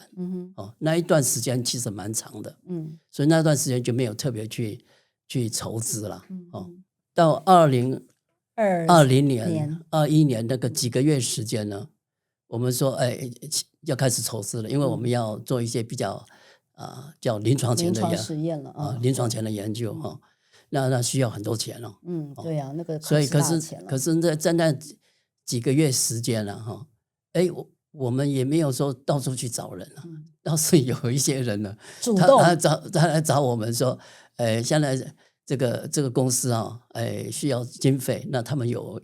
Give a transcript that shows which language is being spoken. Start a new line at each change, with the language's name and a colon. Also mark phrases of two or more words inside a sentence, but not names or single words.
Chinese: 那一段時間其實蠻長的，所以那段時間就沒有特別去籌資了。到2020年、21年那個幾個月時間呢？我們說，要開始籌資了，因為我們要做一些比較叫臨床前的實驗了臨床前的研究那需要很多錢了。對啊，那個所以可是在那幾個月時間了我們也沒有說到處去找人了，倒是有一些人呢，主動他來找我們說，現在這個公司需要經費，那他們有